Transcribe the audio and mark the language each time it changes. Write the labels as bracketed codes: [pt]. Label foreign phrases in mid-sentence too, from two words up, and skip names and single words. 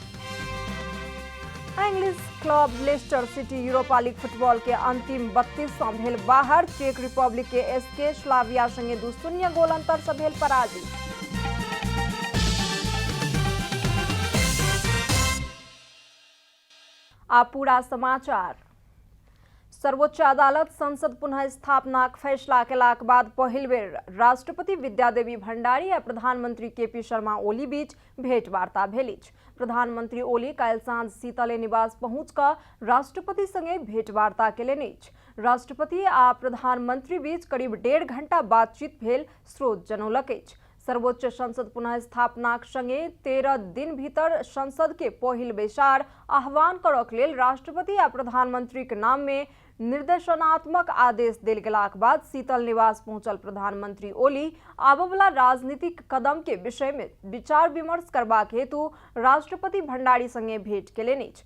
[en] English club [mai] लेस्टर सिटी यूरोपा लीग फुटबॉल के अंतिम 32 भेल बाहर। चेक रिपब्लिक के एसके स्लाविया संगे 2-0 गोल अंतर से भेल पराजित। आ पूरा समाचार। सर्वोच्च अदालत संसद पुनः स्थापनाक फैसला केलाक बाद पहिल बेर राष्ट्रपति विद्यादेवी भण्डारी आ प्रधानमंत्री केपी शर्मा ओली बीच भेंटवार्ता भेल अछि। प्रधानमंत्री ओली काल्हि साँझ शीतले निवास पहुंच कऽ राष्ट्रपति संगे भेंटवार्ता केलनि अछि। राष्ट्रपति आ प्रधानमंत्री बीच करीब 1.5 घंटा बातचीत भेल, स्रोत जनौलक अछि। सर्वोच्च संसद पुनः स्थापनाक संगे 13 दिन भीतर संसद के पहिल बैसार आह्वान करक लेल राष्ट्रपति आ प्रधानमंत्री के नाम में निर्देशनात्मक आदेश देल गेलाक बाद शीतल निवास पहुंचल प्रधानमंत्री ओली आबवला राजनीतिक कदम के विषय में विचार विमर्श करबाक हेतु राष्ट्रपति भण्डारी संगे भेंट केलनि अछि।